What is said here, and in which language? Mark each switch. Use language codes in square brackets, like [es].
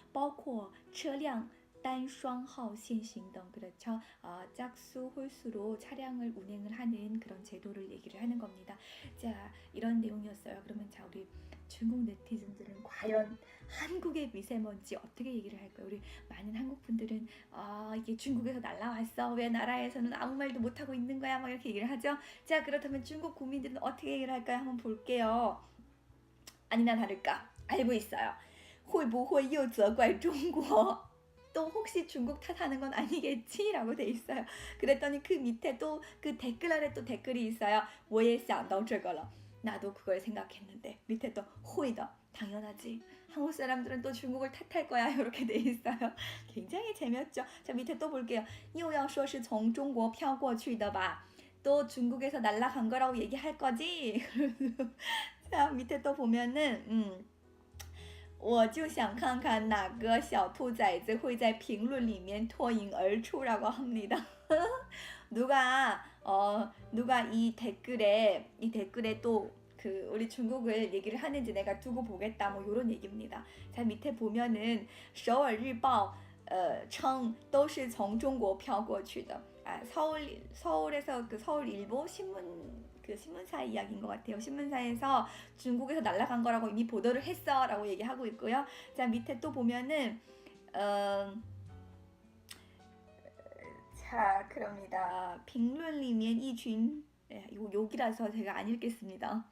[zh] 包括车辆单双号限行등. [ko] 그렇죠. 짝수 홀수로 차량을 운행을 하는 그런 제도를 얘기를 하는 겁니다. 자, 이런 내용이었어요. 그러면 자, 우리 중국 네티즌들은 과연 한국의 미세먼지 어떻게 얘기를 할까요? 우리 많은 한국 분들은 이게 중국에서 날라왔어. 왜 나라에서는 아무 말도 못하고 있는 거야? 막 이렇게 얘기를 하죠. 자, 그렇다면 중국 국민들은 어떻게 얘기를 할까요? 한번 볼게요. 아니나 다를까 알고 있어요. [zh] 会不会又责怪中国? [ko] 또 혹시 중국 탓하는 건 아니겠지? 라고 돼 있어요. 그랬더니 그 밑에 또 그 댓글 아래 또 댓글이 있어요. [zh] 我也想到这个了. [ko] 나도 그걸 생각했는데. 밑에 또 [zh] 会的. [ko] 당연하지. 한국 사람들은 또 중국을 탓할 거야. 이렇게 돼 있어요. 굉장히 재미없죠. 자, 밑에 또 볼게요. [zh] 又要说是从中国飘过去的吧? [ko] 또 중국에서 날아간 거라고 얘기할 거지? 자, 밑에 또 보면은 [zh] 我就想看看哪个小兔崽子会在评论里面脱颖而出 [ko] 라고 합니다. 누가 이 댓글에 또 우리 중국을 얘기를 하는지 내가 두고 보겠다 뭐 이런 얘기입니다. 자, 밑에 보면은 [zh] 首尔日报称都是从中国飘过去的. [ko] 서울에서 서울일보 신문 그 신문사 이야기인 것 같아요. 신문사에서 중국에서 날아간 거라고 이미 보도를 했어 라고 얘기하고 있고요. 자, 밑에 또 보면은 자, 그럽니다. [zh] 评论里面一群 [ko] 이거 욕이라서 제가 안 읽겠습니다.